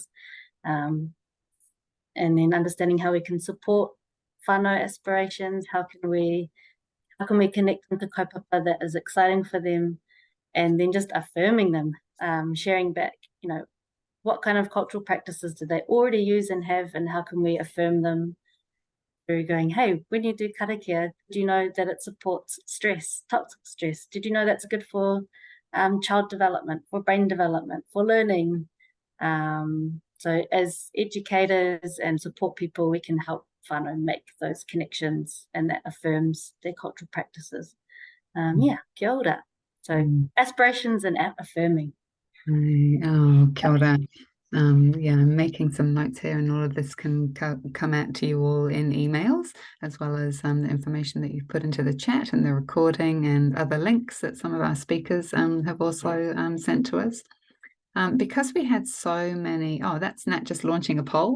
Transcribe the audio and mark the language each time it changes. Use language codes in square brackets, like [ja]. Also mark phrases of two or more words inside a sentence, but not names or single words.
[en] And then understanding how we can support whānau aspirations, how can we connect them to kaupapa that is exciting for them, and then just affirming them, sharing back, you know, what kind of cultural practices do they already use and have, and how can we affirm them through going, hey, when you do karakia, do you know that it supports stress, toxic stress? Did you know that's good for child development, for brain development, for learning? So as educators and support people, we can help whānau make those connections, and that affirms their cultural practices. Yeah, [mi] kia ora. [en] So aspirations and affirming. [mi] Oh, kia ora. [en] Yeah, I'm making some notes here, and all of this can come out to you all in emails, as well as the information that you've put into the chat and the recording and other links that some of our speakers have also sent to us. Because we had so many, that's Nat just launching a poll.